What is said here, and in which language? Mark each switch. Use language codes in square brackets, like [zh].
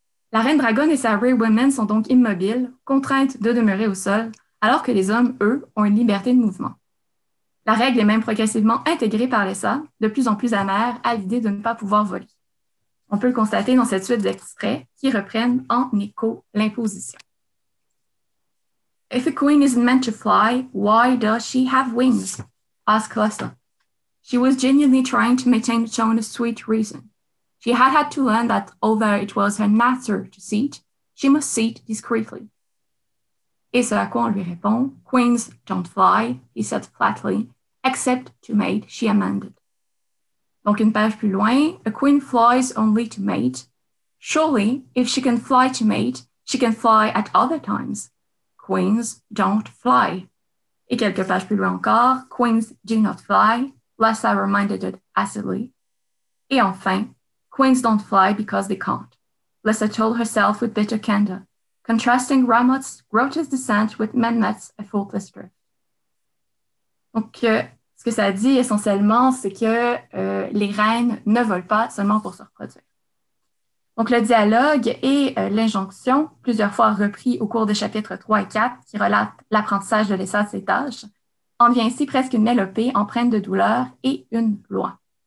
[fr] La reine dragonne et sa Ray Women sont donc immobiles, contraintes de demeurer au sol, alors que les hommes, eux, ont une liberté de mouvement. La règle est même progressivement intégrée par Lessa, de plus en plus amère à l'idée de ne pas pouvoir voler. On peut le constater dans cette suite d'extraits qui reprennent en écho l'imposition. [en] If a queen isn't meant to fly, why does she have wings? Asked Lessa. She was genuinely trying to maintain the tone of sweet reason. She had to learn that although it was her nature to seat, she must seat discreetly. [fr] Et ce à quoi on lui répond, [en] Queens don't fly, he said flatly, except to mate, she amended. [fr] Donc une page plus loin, [en] a queen flies only to mate. Surely, if she can fly to mate, she can fly at other times. Queens don't fly. [fr] Et quelques pages plus loin encore, [en] queens do not fly, Lessa reminded it acidly. [fr] Et enfin, [en] queens don't fly because they can't, Lessa told herself with bitter candor, contrasting Ramoth's grotesque descent with Menmet's effortless drift. [fr] Donc, ce que ça dit essentiellement, c'est que les reines ne volent pas seulement pour se reproduire. Donc, le dialogue et l'injonction, plusieurs fois repris au cours des chapitres 3 et 4, qui relatent l'apprentissage de Lessa de ses tâches, en devient ainsi presque une mélopée empreinte de douleur et une loi.